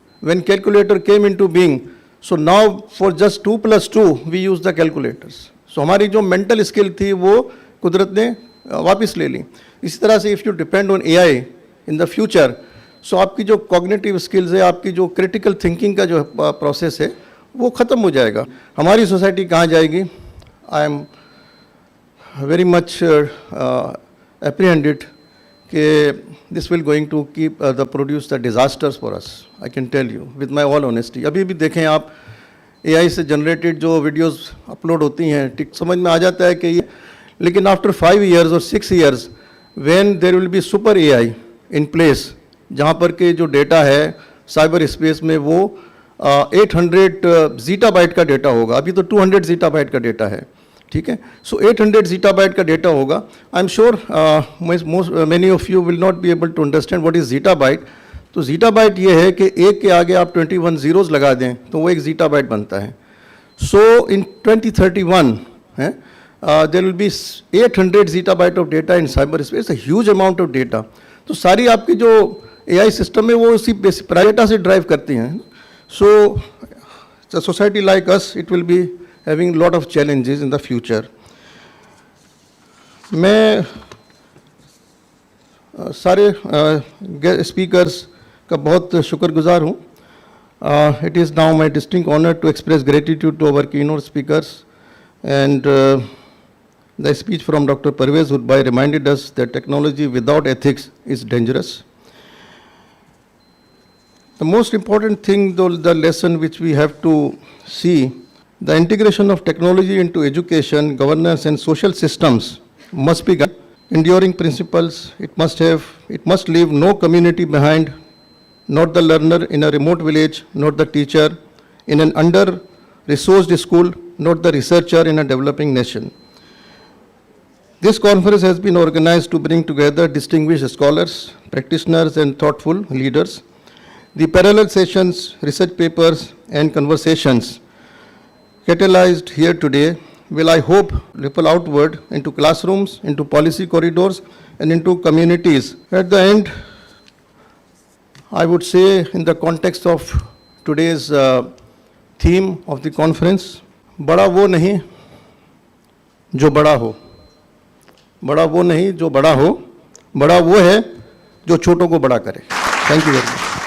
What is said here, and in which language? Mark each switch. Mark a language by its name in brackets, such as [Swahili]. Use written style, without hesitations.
[English] When calculator came into being, so now for just 2 + 2 we use the calculators. [Hindi] सो हमारी जो mental skill थी वो कुदरत ने वापस ले ली. इसी तरह से [English] if you depend on AI in the future, so [Hindi] आपकी जो कॉग्निटिव स्किल्स है, आपकी जो क्रिटिकल थिंकिंग का जो प्रोसेस है वो ख़त्म हो जाएगा. हमारी सोसाइटी कहाँ जाएगी? [English] I am very much apprehended कि this will going to keep produce the disasters for us. I can tell you with my all honesty. [Hindi] अभी भी देखें आप AI से जनरेटेड जो वीडियोस अपलोड होती हैं, ठीक समझ में आ जाता है कि ये, लेकिन [English] after 5 years और 6 years when there will be super AI in place, [Hindi] जहाँ पर के जो डेटा है साइबर स्पेस में वो 800 ज़ीटाबाइट का डेटा होगा. अभी तो 200 ज़ीटाबाइट का डेटा है, ठीक है. सो 800 ज़ीटाबाइट का डेटा होगा. [English] I am sure many of you will not be able to understand what is zettabyte. [Hindi] तो ज़ीटाबाइट ये है कि एक के आगे आप 21 ज़ीरोज़ लगा दें तो वो 1 ज़ीटाबाइट बनता है. [English] So in 2031 there will be 800 zettabyte of data in cyberspace, a huge amount of data. [Hindi] तो सारी आपकी जो एआई सिस्टम है वो उसी डेटा से ड्राइव करती हैं. [English] So society like us, it will be having lot of challenges in the future. [Hindi] मैं सारे स्पीकर्स का बहुत शुक्रगुजार हूँ. [English] It is now my distinct honor to express gratitude to our keynote speakers, and the speech from Dr. Parvez Hudbai reminded us that technology without ethics is dangerous. The most important thing, though, the lesson which we have to see, the integration of technology into education, governance and social systems must be enduring principles. It must leave no community behind, not the learner in a remote village, not the teacher in an under-resourced school, not the researcher in a developing nation. This conference has been organized to bring together distinguished scholars, practitioners and thoughtful leaders. The parallel sessions, research papers and conversations catalyzed here today will, I hope, ripple outward into classrooms, into policy corridors, and into communities. At the end, I would say, in the context of today's theme of the conference, [Hindi] बड़ा वो नहीं जो बड़ा हो, बड़ा वो नहीं जो बड़ा हो, बड़ा वो है जो छोटों को बड़ा करे. [English] Thank you very much.